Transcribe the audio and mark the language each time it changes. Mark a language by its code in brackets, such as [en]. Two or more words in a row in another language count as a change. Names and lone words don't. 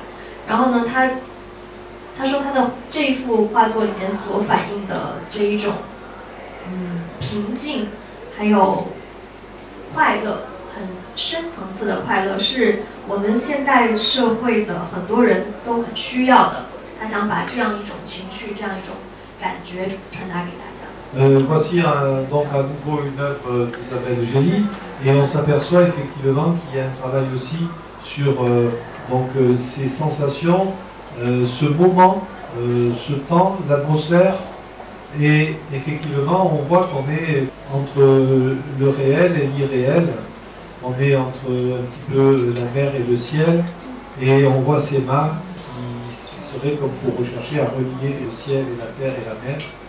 [zh] 然后呢，他说他的这一幅画作里面所反映的这一种平静，还有快乐，很深层次的快乐，是我们现代社会的很多人都很需要的。他想把这样一种情绪，这样一种感觉传达给大家。 [fr] Voici donc à nouveau une œuvre d'Isabelle Gély, et on s'aperçoit effectivement qu'il y a un travail aussi sur donc ces sensations, ce moment, ce temps, l'atmosphère, et effectivement on voit qu'on est entre le réel et l'irréel, on est entre un petit peu la mer et le ciel, et on voit ces mâts qui seraient comme pour rechercher à relier le ciel et la terre et la mer.